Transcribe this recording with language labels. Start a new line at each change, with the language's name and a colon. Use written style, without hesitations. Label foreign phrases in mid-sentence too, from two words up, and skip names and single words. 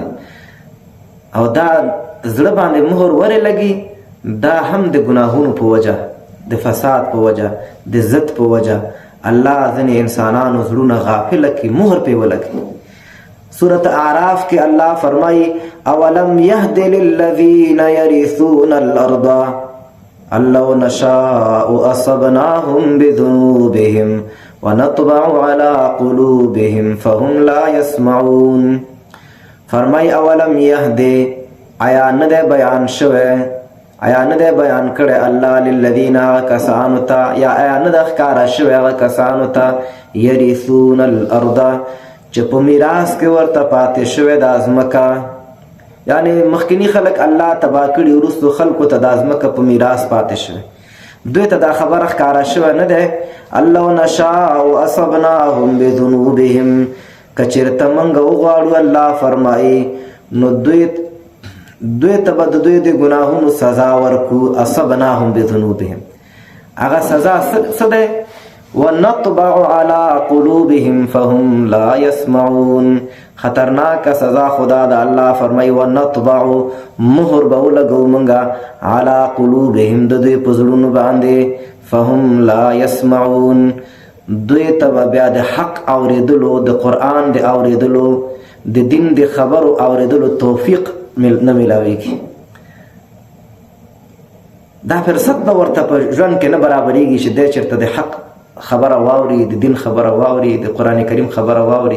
Pashto: او دا زړه باندې مهر ورې لګي، دا هم د ګناهونو په وجه، د فساد په وجه، د ضد په وجه الله ځینې انسانانو زړونه غافله کړي، مهر پې ولګي. سورة اعراف کې الله فرمایي
Arabic: اولم یهد للذین یرثون الارض ان لو نشاء اصبناهم بذنوبهم ونطبع على قلوبهم فهم لا يسمعون.
Pashto: فرمایي
Arabic: اولم یهد،
Pashto: آیا نه دی بیان شوی، آیا نه دی بیان کړی الله للذین کسانو ته، یا آیا نه دی ښکاره شوی هغه کسانو ته
Arabic: یرثون الارض
Pashto: چې په میراث کې ورته پاتې شوی دا ځمکه، یعنی مخکینی خلک الله تباه کړي، وروستو خلکو ته دا ځمکه په میراث پاتې شوی. دوی ته دا خبره ښکاره شوی نه دی الله
Arabic: نشاء اصبناهم بذنوبهم،
Pashto: که چېرته موږ وغواړو الله فرمایي نو دوی ته به د دوی د ګناهونو سزا ورکو.
Arabic: اصبناهم بذنوبهم،
Pashto: هغه سزا څه دی؟
Arabic: ونطبع على قلوبهم فهم لا يسمعون.
Pashto: خطرناک سزا خدا دا الله فرمای ونطبع، مهر به ولګو منګه
Arabic: على قلوبهم،
Pashto: د دوی په زړونو باندې،
Arabic: فهم لا يسمعون،
Pashto: دوی ته بیا د حق اوریدلو، د قرآن د اوریدلو، د دین د خبرو اوریدلو توفیق نه ملاویږي. دا فرصت به ورته په ژوند کې نه برابرېږي چې دی چېرته د حق خبره واوري، د دین خبره واوري، د قرآن کریم خبره واوري.